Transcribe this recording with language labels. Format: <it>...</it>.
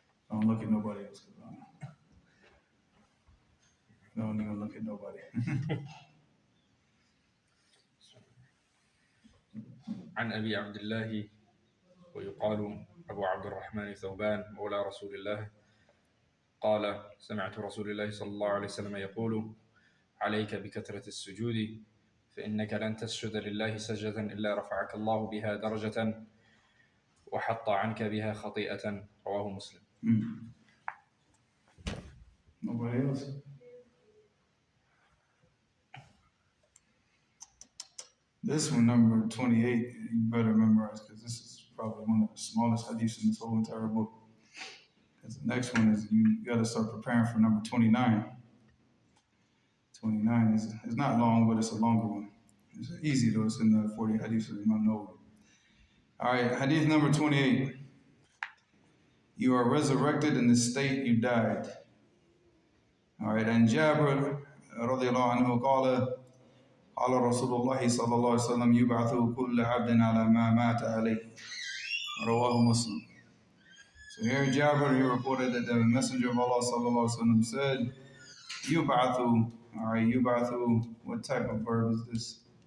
<en>Don't look at nobody else. Don't even look at nobody.</en> <ar>عن أبي عبد الله ويقال أبو عبد الرحمن ثوبان مولى رسول الله قال سمعت رسول الله صلى الله عليه وسلم يقول عليك بكثرة السجود فإنك لن تسجد لله سجدة إلا رفعك الله بها درجة وحط عنك بها خطيئة. رواه مسلم.</ar> <en>Nobody else? This one, number 28, you better memorize because this is probably one of the smallest hadiths in this whole entire book. Because the next one is you got to start preparing for number 29. 29 is not long, but it's a longer one. It's easy though, it's in the 40 hadiths, so you don't know it. All right, hadith number 28. You are resurrected in the state you died. All right, and Jabir radiallahu anhu qala</en> <ar>قال رسول الله صلى الله عليه وسلم يبعث كل عبد على ما مات عليه. رواه</ar> <en>Muslim. So here Jabir, he reported that the Messenger of Allah sallallahu alaihi wasallam said, "Yubathu." All right, yubathu. What type of verb is this?</en>